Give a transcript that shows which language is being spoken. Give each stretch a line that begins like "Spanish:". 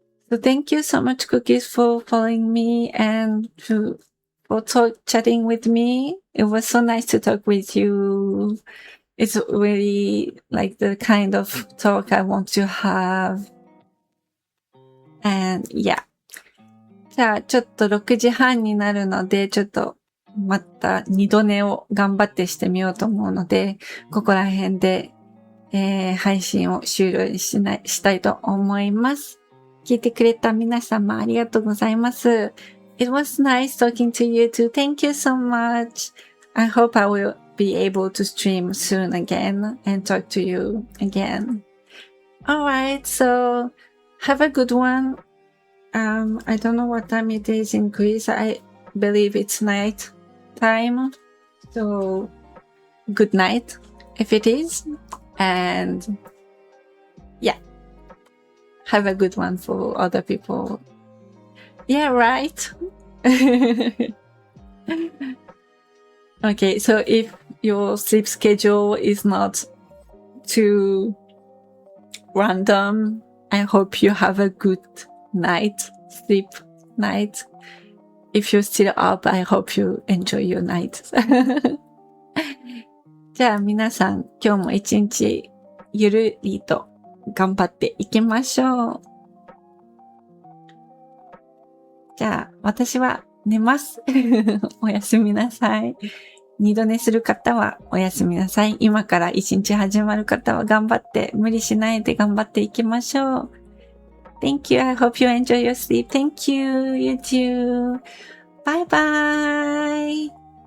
English: So thank you so much, Cookies, for following me and for chatting with me. It was so nice to talk with you. It's really like the kind of talk I want to have. And yeah.
Japanese: じゃあちょっと6時半になるので、ちょっとまた2度寝を頑張ってしてみようと思うので、ここら辺で、配信を終了したいと思います。聞いてくれた皆様ありがとうございます。
English: It was nice talking to you too. Thank you so much. I hope I will be able to stream soon again and talk to you again. Alright, so have a good one. I don't know what time it is in Greece. I believe it's night time. So good night if it is. And yeah, have a good one for other people. Yeah, right. Okay, so if your sleep schedule is not too random, I hope you have a good sleep night. If you're still up, I hope you enjoy your night.
Japanese: じゃあ皆さん、今日も一日ゆるりと頑張っていきましょう。じゃあ私は寝ます。おやすみなさい。二度寝する方はおやすみなさい。今から一日始まる方は頑張って、無理しないで頑張っていきましょう。
English: Thank you. I hope you enjoy your sleep. Thank you. You too. Bye bye.